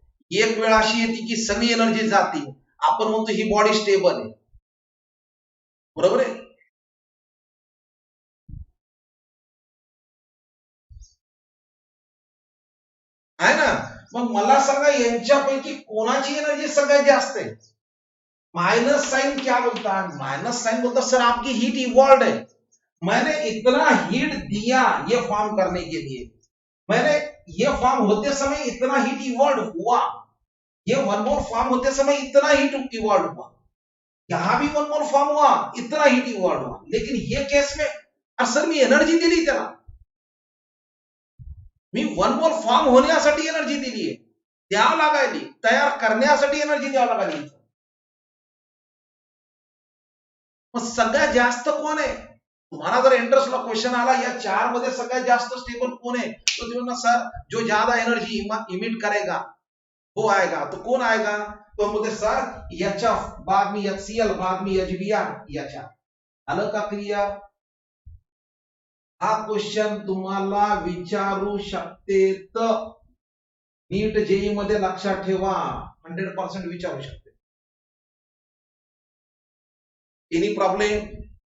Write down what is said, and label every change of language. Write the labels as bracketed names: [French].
[Marathi] एक वेळ अशी येते की सगळी एनर्जी जाते, आपण म्हणतो ही बॉडी स्टेबल आहे, बरोबर आहे? आहे ना? मग मला सांगा, यांच्यापैकी कोणाची एनर्जी सगळ्यात जास्त आहे? [Hindi] माइनस साइन क्या बोलता है? माइनस साइन बोलता सर आपकी हीट इवॉल्व है, मैंने इतना हीट दिया ये फॉर्म करने के लिए, मैंने ये फॉर्म होते समय इतना हीट इवॉल्व हुआ, ये 1 मोल फॉर्म होते समय इतना हीट इवॉल्व हुआ, यहां भी 1 मोल फॉर्म हुआ, इतना हीट इवॉल्व हुआ. लेकिन ये केस में सर [Marathi] मी एनर्जी दिली त्याला, मी 1 मोल फॉर्म होण्यासाठी एनर्जी दिली आहे, द्यावं लागायली, तयार करण्यासाठी एनर्जी द्यावं लागायली. मग सगळ्यात जास्त कोण आहे? तुम्हाला जर इंटरेस्टला क्वेश्चन आला या 4 मध्ये सगळ्यात जास्त स्टेबल कोण [Hindi] है, तो देखो सर जो ज्यादा एनर्जी इमिट करेगा वो आएगा. तो कौन आएगा? तो हम बोलते सर HF, बाद में HCl, बाद में HBr, HI. [Marathi] आलं का क्लियर? हा क्वेश्चन तुम्हाला विचारू शकते, तर नीट जेई मध्ये लक्षात ठेवा, 100% विचारू शकते. [English] Any problem?